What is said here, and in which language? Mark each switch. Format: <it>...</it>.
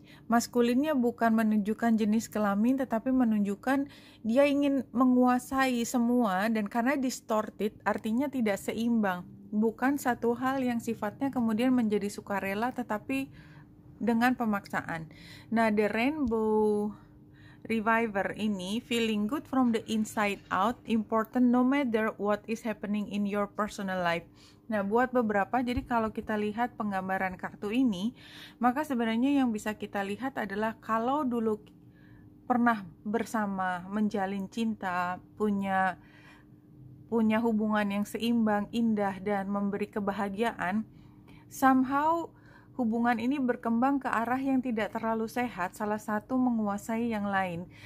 <id>Maskulinnya bukan menunjukkan jenis kelamin, tetapi menunjukkan dia ingin menguasai semua, dan karena distorted artinya tidak seimbang, bukan satu hal yang sifatnya kemudian menjadi sukarela tetapi dengan pemaksaan.</id> <en>Nah, the Rainbow Reviver ini feeling good from the inside out, important no matter what is happening in your personal life.</en> <id>Nah, buat beberapa, jadi kalau kita lihat penggambaran kartu ini, maka sebenarnya yang bisa kita lihat adalah kalau dulu pernah bersama, menjalin cinta, punya hubungan yang seimbang, indah, dan memberi kebahagiaan, somehow hubungan ini berkembang ke arah yang tidak terlalu sehat, salah satu menguasai yang lain.</id>